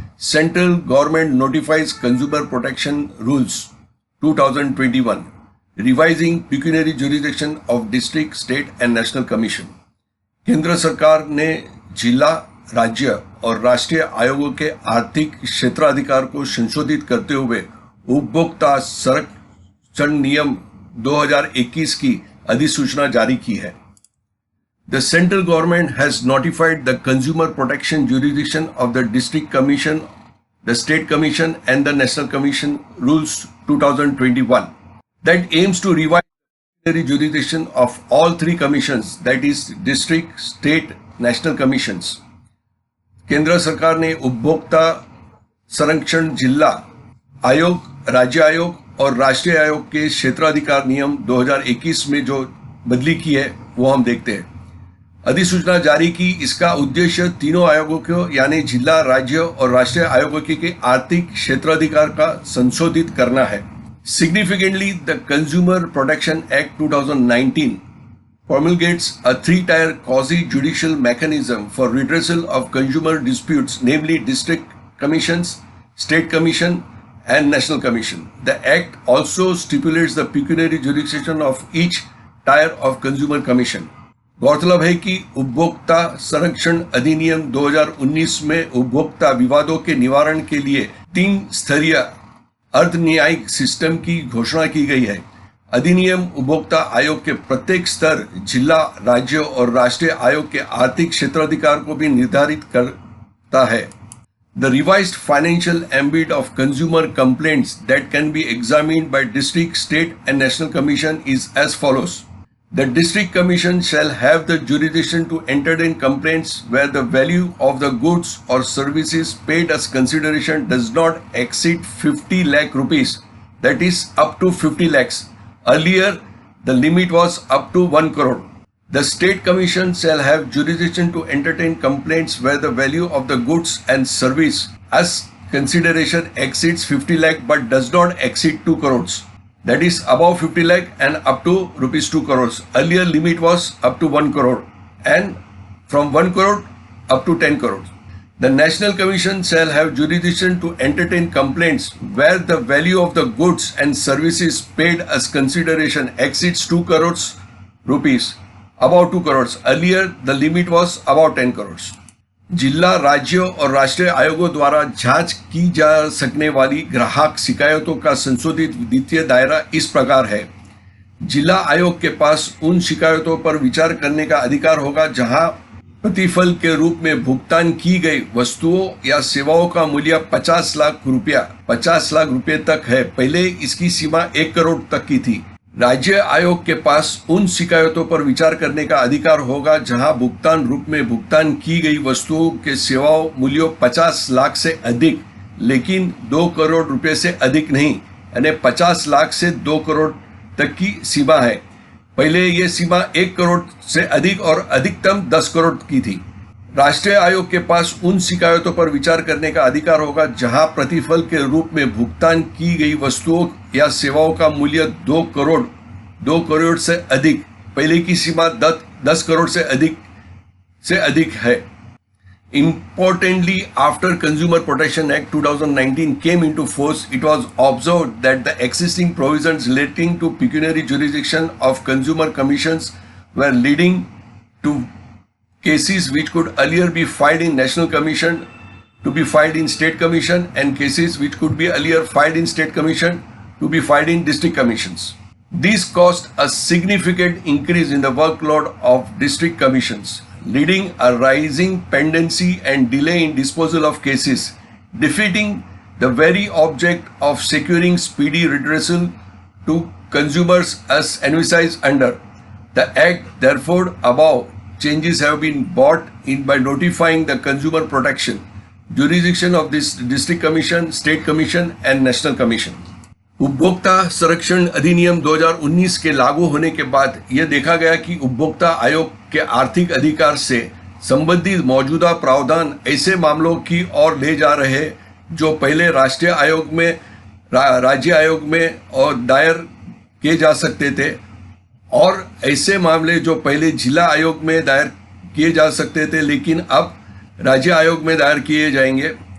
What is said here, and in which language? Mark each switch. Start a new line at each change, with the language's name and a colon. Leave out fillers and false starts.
English: Central government notifies consumer protection rules 2021 revising pecuniary jurisdiction of district, state and national commission.
Hindi: केंद्र सरकार ने जिला, राज्य और राष्ट्रीय आयोगों के आर्थिक क्षेत्राधिकार को संशोधित करते हुए उपभोक्ता संरक्षण नियम 2021 की अधिसूचना जारी की है।
English: The central government has notified the consumer protection jurisdiction of the district commission, the state commission and the national commission rules 2021 that aims to revise the jurisdiction of all three commissions, that is district, state, national commissions।
Hindi: केंद्र सरकार ने उपभोक्ता संरक्षण जिला आयोग, राज्य आयोग और राष्ट्रीय आयोग के क्षेत्राधिकार नियम 2021 में जो बदली की है वो हम देखते हैं। अधिसूचना जारी की, इसका उद्देश्य तीनों आयोगों को यानी जिला, राज्य और राष्ट्रीय आयोगों के आर्थिक क्षेत्राधिकार का संशोधित करना है।
English: Significantly, the consumer protection act 2019 promulgates a three-tier quasi-judicial mechanism for redressal of consumer disputes, namely district commissions, state commission and national commission. The act also stipulates the pecuniary jurisdiction of each tier of consumer commission।
Hindi: गौरतलब है कि उपभोक्ता संरक्षण अधिनियम 2019 में उपभोक्ता विवादों के निवारण के लिए 3 स्तरीय अर्ध न्यायिक सिस्टम की घोषणा की गई है। अधिनियम उपभोक्ता आयोग के प्रत्येक स्तर, जिला, राज्य और राष्ट्रीय आयोग के आर्थिक क्षेत्राधिकार को भी निर्धारित करता है।
English: The revised financial ambit of consumer complaints that can be examined by district, state and national commission is as follows। The district commission shall have the jurisdiction to entertain complaints where the value of the goods or services paid as consideration does not exceed 50 lakh rupees, that is up to 50 lakhs. Earlier, the limit was up to 1 crore. The state commission shall have jurisdiction to entertain complaints where the value of the goods and service as consideration exceeds 50 lakh but does not exceed 2 crores. That is above 50 lakh and up to rupees 2 crores. Earlier limit was up to 1 crore and from 1 crore up to 10 crores. The National Commission shall have jurisdiction to entertain complaints where the value of the goods and services paid as consideration exceeds 2 crores rupees, above 2 crores. Earlier the limit was above 10 crores.
Hindi: जिला, राज्य और राष्ट्रीय आयोगों द्वारा जांच की जा सकने वाली ग्राहक शिकायतों का संशोधित वित्तीय दायरा इस प्रकार है। जिला आयोग के पास उन शिकायतों पर विचार करने का अधिकार होगा जहां प्रतिफल के रूप में भुगतान की गई वस्तुओं या सेवाओं का मूल्य 50 लाख रुपए तक है। पहले इसकी सीमा 1 करोड़ तक की थी। राज्य आयोग के पास उन शिकायतों पर विचार करने का अधिकार होगा जहां भुगतान रूप में भुगतान की गई वस्तुओं के सेवाओं मूल्य 50 लाख से अधिक, लेकिन 2 करोड़ रुपए से अधिक नहीं, यानी 50 लाख से 2 करोड़ तक की सीमा है। पहले यह सीमा 1 करोड़ से अधिक और अधिकतम 10 करोड़ की थी। राष्ट्रीय आयोग के पास उन शिकायतों पर विचार करने का अधिकार होगा जहां प्रतिफल के रूप में भुगतान की गई वस्तुओं या सेवाओं का मूल्य 2 करोड़ से अधिक, पहले की सीमा 10 करोड़ से अधिक है।
English: Importantly, after Consumer Protection Act 2019 came into force, it was observed that the existing provisions relating to pecuniary jurisdiction of consumer commissions were leading to cases which could earlier be filed in National Commission to be filed in State Commission and cases which could be earlier filed in State Commission to be filed in District Commissions. This caused a significant increase in the workload of District Commissions, leading a rising pendency and delay in disposal of cases, defeating the very object of securing speedy redressal to consumers as envisaged under the Act. Therefore, above changes have been brought in by notifying the consumer protection jurisdiction of this district commission, state commission and national commission.
Hindi: उपभोक्ता संरक्षण अधिनियम 2019 के लागू होने के बाद यह देखा गया कि उपभोक्ता आयोग के आर्थिक अधिकार से संबंधित मौजूदा प्रावधान ऐसे मामलों की ओर ले जा रहे जो पहले राष्ट्रीय आयोग में, राज्य आयोग में और दायर किए जा सकते थे, और ऐसे मामले जो पहले जिला आयोग में दायर किए जा सकते थे लेकिन अब राज्य आयोग में दायर किए जाएंगे।